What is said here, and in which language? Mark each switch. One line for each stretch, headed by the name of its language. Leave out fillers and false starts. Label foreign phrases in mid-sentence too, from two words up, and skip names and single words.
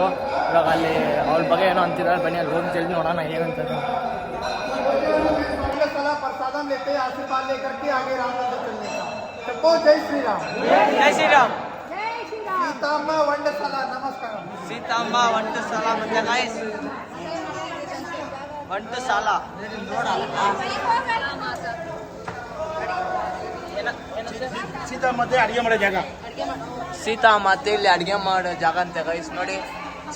Kannada: ಇವಾಗ ಅಲ್ಲಿ ಅವ್ರ ಬಗ್ಗೆ ಏನೋ ಅಂತಿದ್ದಾರೆ. ಬನ್ನಿ ಅಲ್ಲಿ ಹೋಗಿ ಜಲ್ದಿ ನೋಡೋಣ ಏನಂತಾರೆ.
Hindi: प्रसादम लेते हैं, आशीर्वाद लेकर के आगे राम मंदिर चलने का। सबको जय श्री राम, जय श्री राम.
Kannada: सीताम्मा ವಂಡಸಾಲ ನಮಸ್ಕಾರ. ಸೀತಾಂಬ ವಂಡಸಾಲ ಮತ್ತೆ ಗಾಯ್ಸ್, ವಂಡಸಾಲ ಸೀತಾಮಾತೆ ಅಡಿಗೆ ಮಾಡೋ ಜಾಗ. ಸೀತಾಮಾತೆ ಇಲ್ಲಿ ಅಡಿಗೆ ಮಾಡೋ ಜಾಗ ಅಂತ ಗೈಸ್ ನೋಡಿ.